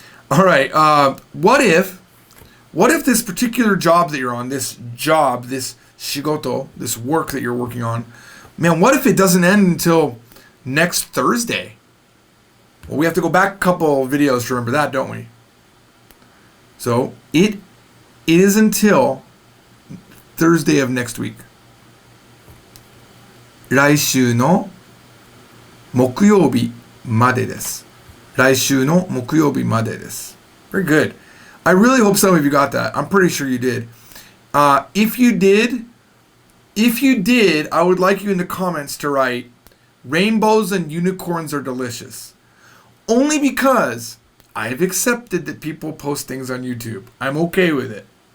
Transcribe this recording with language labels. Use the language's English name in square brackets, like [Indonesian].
[English] All right, what if this particular job that you're on, this shigoto, this work that you're working on, man, what if it doesn't end until next Thursday? Well, we have to go back a couple videos to remember that, don't we? So, it is until Thursday of next week. [Japanese] 来週の木曜日までです。来週の木曜日までです。 [English] Very good. I really hope some of you got that. I'm pretty sure you did. If you did, I would like you in the comments to write, rainbows and unicorns are delicious. Only because I've accepted that people post things on YouTube. I'm okay with it.